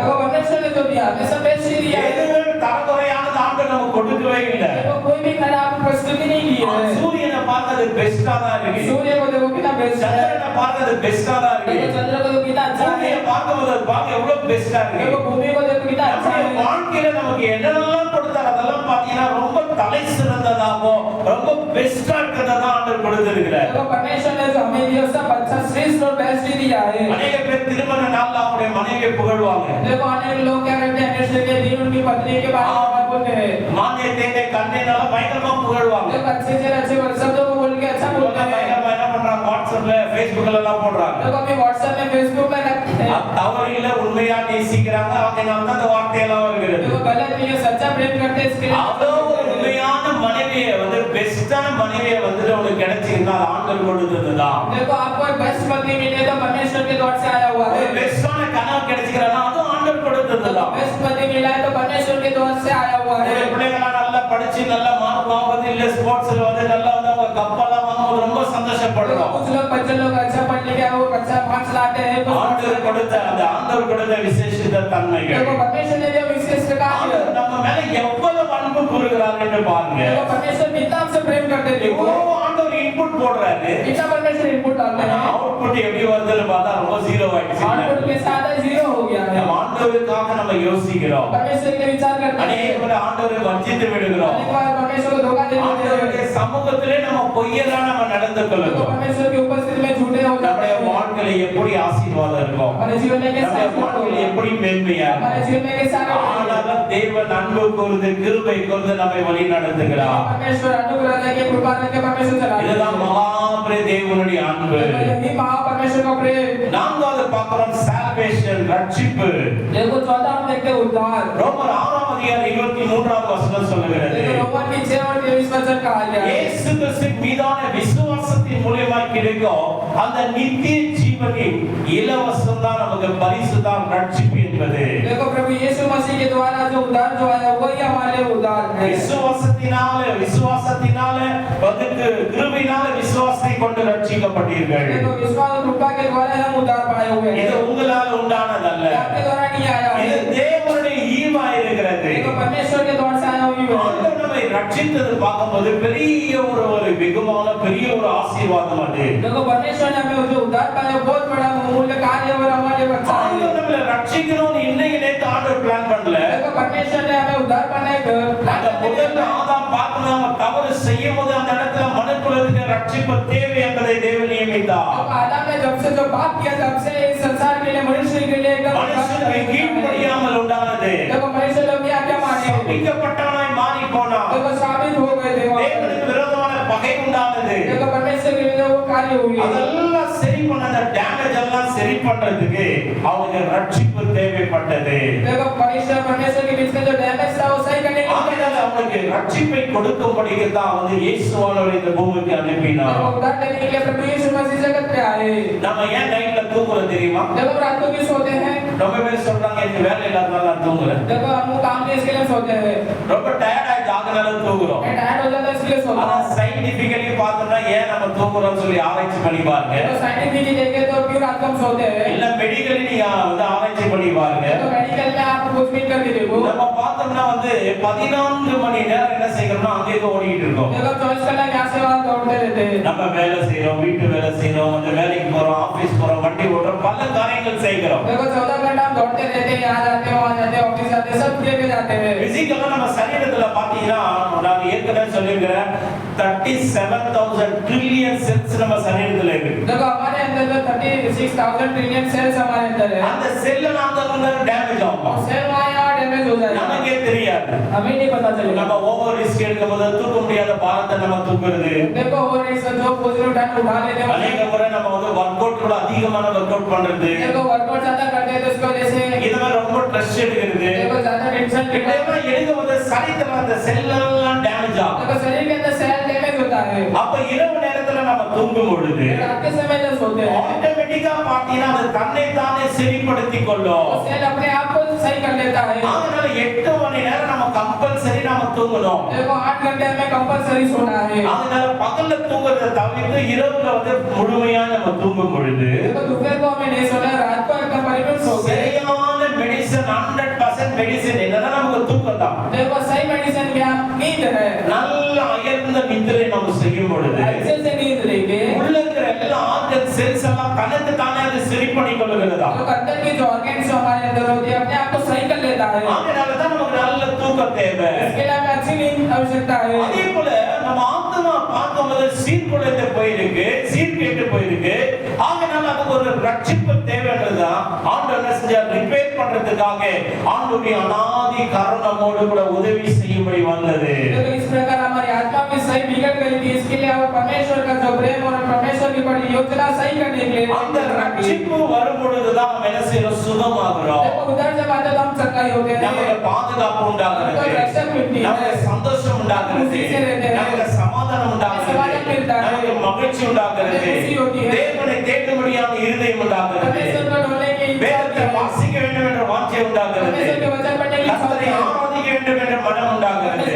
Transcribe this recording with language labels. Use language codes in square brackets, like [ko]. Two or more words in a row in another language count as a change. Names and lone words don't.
[hi] देखो परमेश्वर ने जो दिया हमें सब बेस्ट ही दिया है. [ta] எதுவுமே தரக்குறையானது ஆண்டவர் நமக்கு கொடுக்கவே இல்லை. [hi] देखो कोई भी खराब प्रस्तुति नहीं की है. [ta] சூரியனை பார்த்தது பெஸ்டா தான் இருக்கு. [hi] सूर्य को देखो कितना बेस्ट है. [ta] சந்திரனை பார்த்தது பெஸ்டா தான் இருக்கு. [hi] देखो चंद्र को तो कितना अच्छा है. [ta] பூமியை பார்க்கும்போது அது பார்க்க எவ்வளவு பெஸ்டா இருக்கு. [hi] देखो भूमि को देखो कितना अच्छा है. [ta] வாழ்க்கையில நமக்கு என்னெல்லாம் கொடுத்தார் அதெல்லாம் பாத்தீங்கன்னா ரொம்ப தலை சிறந்ததாகவும் ரொம்ப பெஸ்டா இருக்கிறதா ஆண்டவர் கொடுத்திருக்கிறார். [hi] देखो परमेश्वर ने जो हमें दिया सब अच्छा श्रेष्ठ और बेस्ट ही दिया है. [ta] अनेक பேர் திருமண நாள்ல அவருடைய மனைவியை புகழ்வாங்க. [hi] देखो अनेक लोग क्या करते हैं एनिवर्सरी के दिन उनकी पत्नी के बारे में बोलते हैं. [ta] மானே தேனே கண்ணேனால பயங்கரமா புகழ்வாங்க. [hi] देखो अच्छे शब्दों को बोल के अच्छा बोलते हैं. [ta] பயங்கரமா என்ன பண்றாங்க வாட்ஸ்அப்ல ஃபேஸ்புக்ல எல்லாம் போடுறாங்க. [hi] देखो अभी व्हाट्सएप में फेसबुक में रखते हैं. [ta] அது தவறு இல்ல உண்மையா நேசிக்கிறாங்க அதனால தான் அந்த வார்த்தையெல்லாம் வருகிறது. [hi] देखो गलत नहीं है सच्चा प्रेम करते हैं इसके लिए. [ta] அவ்வளோ ஒரு உண்மையான மனைவியை வந்து பெஸ்டான மனைவியை வந்து உங்களுக்கு கிடைச்சிருந்தா ஆண்டவர் கொடுத்ததுதான். [hi] देखो आपको एक बेस्ट पत्नी मिले तो परमेश्वर के द्वार से आया हुआ है. [ta] ஒரு பெஸ்டான கணவன் கிடைச்சிக்கிறனா அது ஆண்டவர் கொடுத்ததுதான். [hi] बेस्ट पति मिला है तो परमेश्वर के द्वार से आया हुआ है. [ta] பிள்ளைகளா நல்லா படிச்சு நல்லா மார்க் வாங்குறது இல்ல ஸ்போர்ட்ஸ்ல வந்து நல்லா வந்து அவங்க கப்பலா வாங்கும்போது ரொம்ப சந்தோஷப்படுறோம். [hi] कुछ लोग बच्चे लोग अच्छा पढ़ लिखे हैं वो अच्छा मार्क्स लाते हैं. [ta] ஆண்டவர் கொடுத்த அந்த ஆண்டவர் கொடுத்த விசேஷித்த தன்மைகள். [hi] देखो परमेश्वर ने जो विशेष कार्य [ta] ஆண்டவர் நம்ம மேல எவ்வளவு அன்பு கூறுகிறார் என்று பாருங்க. [hi] देखो परमेश्वर कितना हमसे प्रेम करते हैं. [ta] இப்போ ஆண்டவர் இன்புட் போடுறாரு. [hi] कितना परमेश्वर इनपुट डालते हैं. [ta] அவுட்புட் எப்படி வருதுன்னு பார்த்தா ரொம்ப ஜீரோ ஆயிடுச்சு. [hi] आउटपुट के साथ जीरो हो गया है. [ta] நம்ம ஆண்டவருக்காக நம்ம யோசிக்கிறோம். [hi] परमेश्वर के विचार करते हैं. [ta] அநேக முறை ஆண்டவரை வஞ்சித்து விடுகிறோம். [hi] अनेक बार परमेश्वर को धोखा देते [ta] ஆண்டவருடைய [hi] हैं. [ta] சமூகத்திலே நம்ம பொய்யெல்லாம் நம்ம நடந்து [hi] देखो [ta] கொள்ளுகிறோம். [hi] परमेश्वर की उपस्थिति में झूठे हो जाते [ta] நம்முடைய [hi] हैं. [ta] வாழ்க்கையில எப்படி ஆசீர்வாதம் இருக்கும், [hi] हमारे जीवन में कैसा [ta] நம்முடைய வாழ்க்கையில எப்படி மேன்மையா [hi] हमारे [ta] இருக்கும். [hi] जीवन में कैसा [ta] ஆனாலும் தேவன் அன்பு கூர்ந்து கிருபை கூர்ந்து நம்மை வழி நடத்துகிறார். [hi] परमेश्वर अनुग्रह देके कृपा देके परमेश्वर चलाते हैं. [ta] இதுதான் மகாபிரிய தேவனுடைய அன்பு. [hi] यही महा परमेश्वर का प्रेम. [ta] நான்காவது பார்க்கிறோம் சால்வேஷன் ரட்சிப்பு. [hi] देखो 14 हम देखते हैं उद्धार. [ta] ரோமர் 6ஆம் அதிகாரம் 23வது வசனம் சொல்லுகிறது. [hi] देखो रोमन की 6 और 23 वचन कहा गया है. [ta] இயேசு கிறிஸ்துவின் மீதான விசுவாசத்தின் மூலமா கிடைக்கும் அந்த நித்திய ஜீவனின் இலவசம் தான் நமக்கு பரிசு தான் ரட்சிப்பு என்பது. [hi] देखो प्रभु यीशु मसीह के द्वारा जो उद्धार जो आया वही हमारे लिए उद्धार है. [ta] விசுவாசத்தினால அதுக்கு கிருபையினால விசுவாசத்தை கொண்டு ரட்சிக்கப்பட்டீர்கள். [hi] देखो विश्वास और कृपा के द्वारा हम उद्धार पाए हुए हैं. [ta] இது உங்களால் உண்டானதல்ல. [hi] आपके द्वारा नहीं आया है. [ta] இது தேவனுடைய ஈவா இருக்கிறது. [hi] देखो परमेश्वर के द्वारा से आया हुई है. [ta] ஆண்டவர் நம்மை ரட்சித்தது பார்க்கும்போது பெரிய ஒரு வெகுமான பெரிய ஒரு ஆசீர்வாதம் அது. [hi] देखो परमेश्वर ने हमें जो उद्धार पाया बहुत बड़ा मूल्य कार्य और हमारे लिए अच्छा है. [ta] ஆண்டவர் நம்மை ரட்சிக்கணும்னு இன்னைக்கு நேத்து ஆண்டவர் பிளான் பண்ணல. [hi] देखो परमेश्वर ने हमें उद्धार पाने [ta] அந்த முதல்ல ஆதாம் பார்க்கணும் அவன் தவறு செய்யும்போது அந்த இடத்துல மனுக்குலத்துக்கு ரட்சிப்பு தேவை என்பதை தேவன் நியமித்தார். [hi] तो आदम ने जब से जो पाप किया तब से इस संसार के लिए मनुष्य के लिए [ta] மனுஷனுக்கு கீழ்ப்படியாமல் உண்டானது. [hi] देखो मनुष्य लोग क्या माने [ta] சபிக்கப்பட்டவனாய் மாறி போனான். [hi] देखो साबित हो गए थे. [ta] தேவனுக்கு விரோதமான பகை உண்டானது. [hi] देखो परमेश्वर के लिए वो कार्य हुई. [ta] அதெல்லாம் சரி பண்ண அந்த டேமேஜ் எல்லாம் சரி பண்றதுக்கு அவனுக்கு ரட்சிப்பு தேவைப்பட்டது. [hi] देखो परमेश्वर के बीच में जो डैमेज था वो सही करने के [ta] ஆகையால அவனுக்கு ரட்சிப்பை கொடுக்கும்படிக்கு தான் வந்து இயேசுவானவர் இந்த பூமிக்கு அனுப்பினார். [hi] लिए उद्धार देने के लिए प्रभु यीशु मसीह जगत पे आए. [ta] நம்ம ஏன் நைட்ல தூங்குறோம் தெரியுமா? [hi] देखो रात को क्यों सोते हैं? [ta] ரொம்ப பேர் சொல்றாங்க எனக்கு வேலை இல்லாதனால நான் தூங்குறேன். [hi] देखो हम काम नहीं इसके लिए सोते हैं. [ta] ரொம்ப டயர்ட் ஆகி ஜாகனால தூங்குறோம். [hi] टायर्ड हो जाता है इसलिए सोते [ta] ஆனா [hi] हैं. [ta] சயின்டிபிக்கலி பார்த்தோம்னா ஏன் நம்ம தூங்குறோம்னு சொல்லி ஆராய்ச்சி பண்ணி பாருங்க. [hi] तो साइंटिफिकली देखें तो क्यों रात को हम सोते हैं? [ta] இல்ல மெடிக்கலி நீங்க வந்து ஆராய்ச்சி பண்ணி பாருங்க. [hi] तो मेडिकल में आप कुछ भी करके देखो. [ta] நம்ம பார்த்தோம்னா வந்து 14 மணி நேரம் என்ன செய்யறோம்னா அங்கே ஓடிட்டு இருக்கோம். [hi] देखो 24 घंटे यहाँ से वहाँ दौड़ते रहते हैं. [ta] நம்ம வேலை செய்யறோம், வீட்டு வேலை செய்யறோம், அந்த வேலைக்கு போறோம், ஆபீஸ் போறோம், வண்டி ஓட்டுறோம், பல காரியங்கள் செய்கிறோம். [hi] देखो 14 घंटा हम दौड़ते रहते हैं, यहाँ जाते हैं, वहाँ जाते हैं, ऑफिस जाते हैं, सब लेके जाते हैं. [ta] பிசிக்கலா நம்ம சரீரத்துல பாத்தீங்கன்னா நான் ஏற்கனவே சொல்லியிருக்கிறேன் 37,000 [en] trillion cells [ta] நம்ம சரீரத்துல இருக்கு. [hi] देखो हमारे अंदर जो 36,000 [en] trillion cells [hi] हमारे अंदर है. [ta] அந்த செல்ல நாம வந்து டேமேஜ் ஆகும். [hi] और सेल वहाँ यहाँ डैमेज हो जाएगा. [ta] நமக்கே தெரியாது. [hi] हमें नहीं पता चलेगा. [ta] நம்ம [en] over risk [ta] எடுக்கும்போது தூக்க முடியாத பாரத்தை நம்ம தூக்குறது. [hi] देखो और इस जो [en] positive time [hi] उठा लेते हैं. [ta] அநேக முறை நம்ம வந்து வொர்க் அவுட் கூட அதிகமான வொர்க் அவுட் பண்றது. [hi] देखो वर्कआउट ज्यादा करते हैं तो इसको जैसे [ta] இது மாதிரி ரொம்ப ஸ்ட்ரெஸ் எடுக்கிறது. [hi] देखो ज्यादा टेंशन लेते हैं. [ta] இதெல்லாம் எடுக்கும்போது சரீரத்துல அந்த செல் எல்லாம் டேமேஜ் ஆகும். [hi] देखो शरीर के अंदर सेल डैमेज होता है. [ta] அப்ப இரவு நேரத்துல நம்ம தூங்கும் பொழுது [hi] रात के समय जब सोते हैं [ta] ஆட்டோமேட்டிக்கா பாத்தீங்கன்னா அது தன்னை தானே சரிப்படுத்திக் கொள்ளும். [hi] सेल अपने आप को सही कर लेता है। [ta] அதனால 8 மணி நேரம் நம்ம கம்பல்சரி நாம தூங்கணும். [hi] देखो 8 घंटे में कंपलसरी सोना है। [ta] அதனால பகல்ல தூங்குறத தவிர்த்து இரவுல வந்து முழுமையா நம்ம தூங்கும் பொழுது [hi] देखो दोपहर को हमें नहीं सोना है, रात को एकदम परिपूर्ण सो गए। [ta] சரியான மெடிசன் 100% மெடிசன் என்னன்னா நமக்கு தூக்கம் தான். [hi] देखो सही मेडिसिन क्या नींद है। [ta] நல்ல அயர்ந்த நித்திரை நம்ம செய்யும் பொழுது [hi] अच्छे से नींद लेके [ta] உள்ள இருக்கிற எல்லா [en] organ cells [ta] எல்லாம் தனக்கு தானே அது சரி பண்ணிக் கொள்ளுகிறதா. [hi] तो अंदर के जो ऑर्गन्स जो हमारे अंदर होते हैं अपने आप को सही कर लेता है। [ta] அதனால தான் நமக்கு நல்ல தூக்கம் தேவை. [hi] इसके लिए हमें अच्छी नींद आवश्यकता है। [ta] அதே போல நம்ம ஆத்மா பார்க்கும்போது சீர்குலைந்து போயிருக்கு, சீர்கேட்டு போயிருக்கு. ஆகையால அதுக்கு ஒரு ரட்சிப்பு தேவைன்றதுதான் ஆண்டவர் என்ன செஞ்சார், ரிப்பேர் பண்றதுக்காக ஆண்டவருடைய அநாதி கருணையோடு கூட உதவி செய்யும்படி வந்தது. [hi] तो इस प्रकार हमारी आत्मा में सही बिगड़ गई थी, इसके लिए हम परमेश्वर का जो प्रेम और परमेश्वर की बड़ी योजना सही करने के लिए [ta] அந்த ரட்சிப்பு வரும் பொழுதுதான் நம்ம என்ன செய்யறோம், சுகமாகிறோம். [hi] देखो उधर जब आते तो हम चंगाई होते हैं, [ta] நமக்கு பாதுகாப்பு உண்டாகிறது, நமக்கு சந்தோஷம் உண்டாகிறது, நமக்கு சமாதானம் உண்டாகிறது, நமக்கு மகிழ்ச்சி உண்டாகிறது, தேவனை தேடும்படியான இருதயம் உண்டாகிறது, வேதத்தை வாசிக்க வேண்டும் என்ற வாஞ்சை உண்டாகிறது, கர்த்தரை ஆராதிக்க வேண்டும் என்ற மனம் உண்டாகிறது.